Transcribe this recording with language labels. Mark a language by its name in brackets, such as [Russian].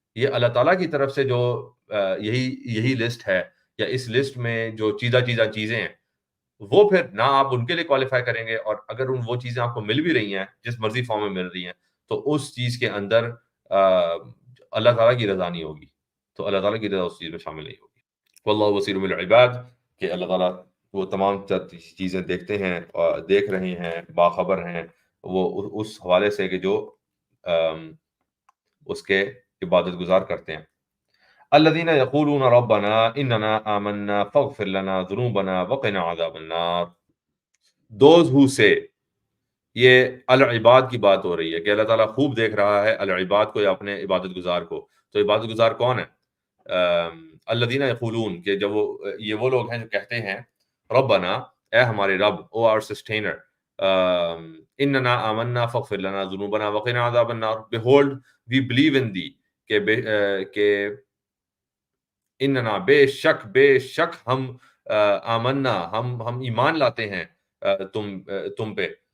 [Urdu] یہ اللہ تعالیٰ کی طرف سے جو یہی لسٹ ہے، یا اس لسٹ میں جو چیزیں ہیں، وہ پھر نہ آپ ان کے لیے کوالیفائی کریں گے، اور اگر وہ چیزیں آپ کو مل بھی رہی ہیں جس مرضی فارم میں مل رہی ہیں، تو اس چیز کے اندر اللہ تعالیٰ کی رضا نہیں ہوگی، تو اللہ تعالیٰ کی رضا اس چیز میں شامل نہیں ہوگی. [Arabic] واللہ بصیر بالعباد، [Urdu] کہ اللہ تعالیٰ وہ تمام چیزیں دیکھتے ہیں اور دیکھ رہے ہیں، باخبر ہیں وہ اس حوالے سے کہ جو اس کے عبادت گزار کرتے ہیں. [Arabic] الذين يقولون ربنا اننا آمنا فاغفر لنا ذنوبنا وقنا عذاب النار. [English] Those who say، [Urdu] یہ العباد کی بات ہو رہی ہے کہ اللہ تعالیٰ خوب دیکھ رہا ہے العباد کو یا اپنے عبادت گزار کو. تو عبادت گزار کون ہے؟ [Arabic] الذین یقولون، [Urdu] کہ جب یہ وہ لوگ ہیں جو کہتے ہیں ربنا، اے ہمارے رب، [English] O our sustainer, [Arabic] اننا آمنا فاغفر لنا ذنوبنا وقنا عذاب النار، [English] behold we believe in thee، [Urdu] کہ اننا بے شک ہم آمنا، ہم ایمان لاتے ہیں تم پہ،